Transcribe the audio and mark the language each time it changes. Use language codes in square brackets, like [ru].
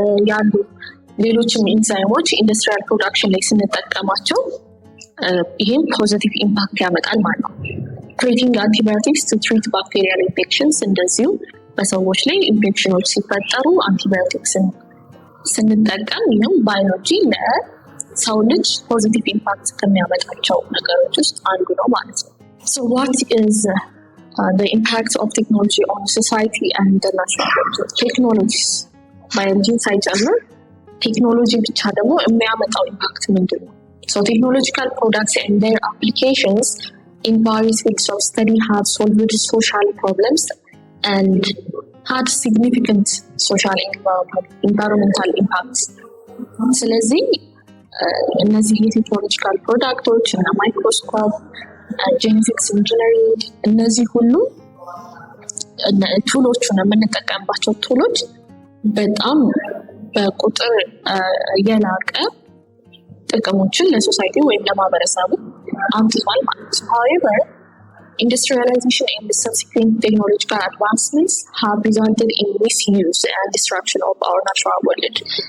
[am] ያሉ ሌሎችም ኢንዛይሞች ኢንዱስትሪያል ፕሮዳክሽን ላይ ስንጠቀማቸው ይሄም ፖዚቲቭ ኢምፓክት ያመጣል ማለት ነው። [en] creating antibiotics to treat bacterial infections [am] እንደዚሁ በሰዎች ላይ ኢንፌክሽኖች ሲፈጠሩ አንቲባዮቲክስን ስንጠቀም ይህም ባዮሎጂ ለሰው ልጅ ፖዚቲቭ ኢምፓክት ከሚያመጣቸው ነገሮች ውስጥ አንዱ ነው ማለት ነው። [en] So what is the impact of technology on society and the natural world? [am] Technologies ባዮሎጂን ሳይጨምር ቴክኖሎጂ ብቻ ደግሞ የሚያመጣው ኢምፓክት ምንድን ነው? [en] So technological products and their applications in various fields of study have solved social problems and had significant social environmental impacts. [am] ስለዚህ እነዚህ የቴክኖሎጂካል ፕሮዳክቶች እና ማይክሮስኮፕ ጄኔቲክስ ኢንጂነሪንግ እነዚህ ሁሉ ቱሎቹን የምንጠቀምባቸው ቱሎች በጣም በቁጥር የላቀ ጥቅሞችን ለሶሳይቲ ወይም ለማህበረሰቡ አምጥቷል ማለት ነው። [en] However, industrialization and subsequent technological advancements have resulted in misuse and destruction of our natural world.